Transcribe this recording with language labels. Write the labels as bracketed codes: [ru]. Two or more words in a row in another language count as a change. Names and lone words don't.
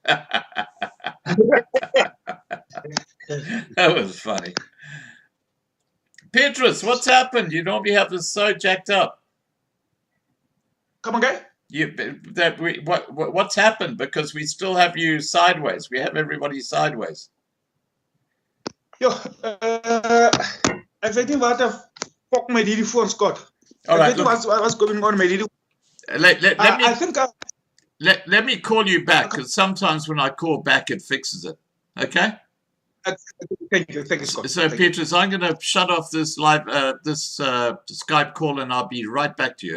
[en] That was funny. Petrus, what's happened? You normally have this so jacked up. Come again? What's happened? Because we still have you sideways. We have everybody sideways. [af] Yo, ek weet nie wat fuck met hierdie foon, [en] Scott. All right, [af] Ek weet nie [en] what's going on [af] met hierdie. [en] Let me call you back, because sometimes when I call back, it fixes it. Okay? Thank you, Scott. So, Petrus, I'm going to shut off this live, Skype call, and I'll be right back to you.